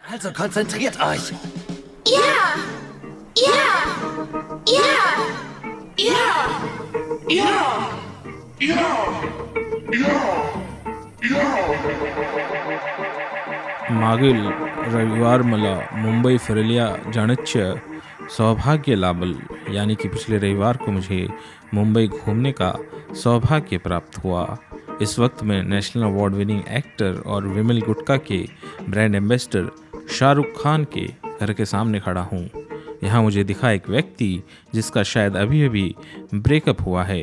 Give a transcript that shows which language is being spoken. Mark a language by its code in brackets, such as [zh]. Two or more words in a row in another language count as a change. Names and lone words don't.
[de] Also konzentriert euch. Ja! Ja! Ja! Ja! Ja! Ja! [mr] मागील रविवार मला मुंबई फिरल्या जाण्याचं सौभाग्य लाभल, [hi] यानी कि पिछले रविवार को मुझे मुंबई घूमने का सौभाग्य प्राप्त हुआ। इस वक्त मैं [en] national award winning actor [hi] और विमल गुटका के [en] brand ambassador [hi] शाहरुख खान के घर के सामने खड़ा हूँ। यहाँ मुझे दिखा एक व्यक्ति जिसका शायद अभी अभी ब्रेकअप हुआ है।